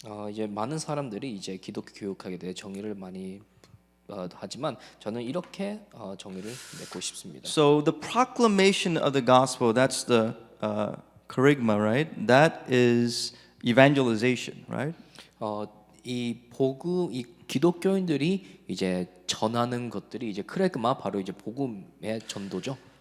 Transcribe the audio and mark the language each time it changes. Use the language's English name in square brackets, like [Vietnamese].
[Korean] 이제 많은 사람들이 이제 기독교 교육학에 대해 정의를 많이 하지만 저는 이렇게 정의를 내고 싶습니다. [English] So the proclamation of the gospel, that's the kerygma, right? That is evangelization, right? [Korean] 이 복음, 이 기독교인들이 이제 전하는 것들이 이제 크레그마 바로 이제 복음의 전도죠.